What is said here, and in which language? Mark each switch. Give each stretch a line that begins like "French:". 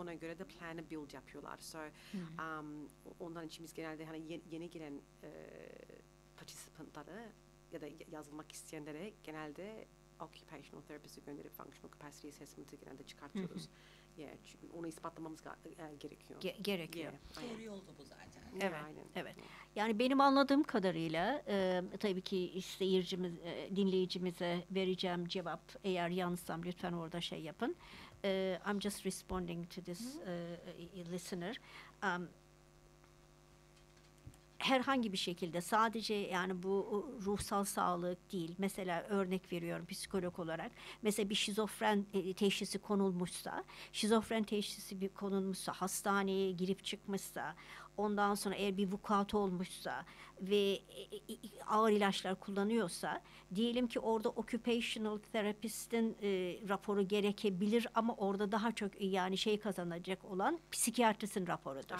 Turkish: Ona göre de plan build yapıyorlar. So ondan için biz genelde hani yeni gelen participant'lara ya da yazılmak isteyenlere genelde occupational therapist'i gönderip functional capacity assessment'ı genelde çıkartıyoruz. Çünkü onu ispatlamamız gerekiyor. Gerekiyor. Doğru yolda bu zaten. Evet. Aynen. Evet. Yani benim anladığım kadarıyla tabii ki seyircimiz, dinleyicimize vereceğim cevap eğer yanlışsam lütfen orada şey yapın.
English: I'm just responding to this listener.
Turkish: Herhangi bir şekilde sadece yani bu ruhsal sağlık değil. Mesela örnek veriyorum psikolog olarak. Mesela bir şizofren teşhisi konulmuşsa, şizofren teşhisi bir konulmuşsa, hastaneye girip çıkmışsa, ondan sonra eğer bir vukuat olmuşsa ve ağır ilaçlar kullanıyorsa, diyelim ki orada occupational therapist'in raporu gerekebilir ama orada daha çok yani şey kazanacak olan psikiyatristin raporudur.